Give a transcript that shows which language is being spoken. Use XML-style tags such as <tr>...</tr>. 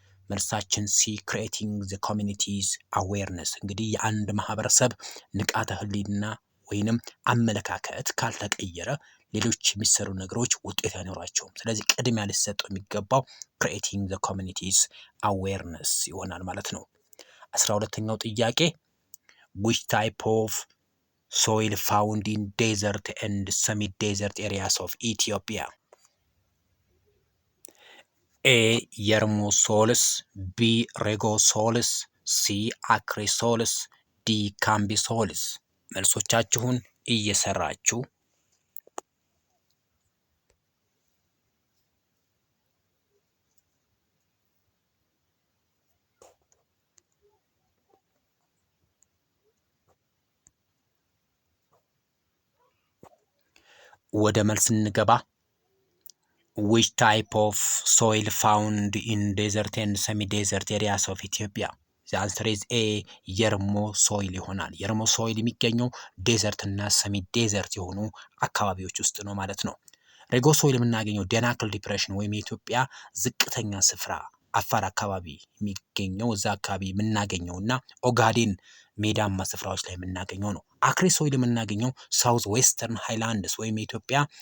<am>መልሳችን ሲ</am> <en>creating the community's awareness።</en> <am>እንግዲህ የአንድ ማህበረሰብ ንቃተ ህሊና ወይንም አመለካከት ካልተቀየረ ሌሎች የሚሰሩ ነገሮች ውጤት አይኖራቸውም። ስለዚህ ቅድሚያ ሊሰጠው የሚገባው creating the community's awareness ይሆናል ማለት ነው። 12ኛው ጥያቄ</am> <en>which type of soil found in desert and semi-desert areas of Ethiopia? A yermosols, B regosols, C acrosols, D cambisols።</en> <am>መልሶቻችሁን እየሰራችሁ ወደ መልስ እንገባ።</am> <en>which type of soil found in desert and semi-desert areas of Ethiopia? the answer is A</en> <am>የርሞ ሶይል ይሆናል። የርሞ ሶይል የሚገኘው ዴዘርት እና ሰሚ ዴዘርት የሆኑ አካባቢዎች ውስጥ ነው ማለት ነው። ሬጎ ሶይል የምናገኘው ደናክል ዲፕሬሽን ወይም የኢትዮጵያ ዝቅተኛ ስፍራ አፋር አካባቢ የሚገኘው እዛ አካባቢ የምናገኘው እና ኦጋዴን ሜዳማ ስፍራዎች ላይ የምናገኘው ነው። አክሪ ሶይል የምናገኘው ሳውዝ ዌስተርን ሃይላንድስ ወይም የኢትዮጵያ</am>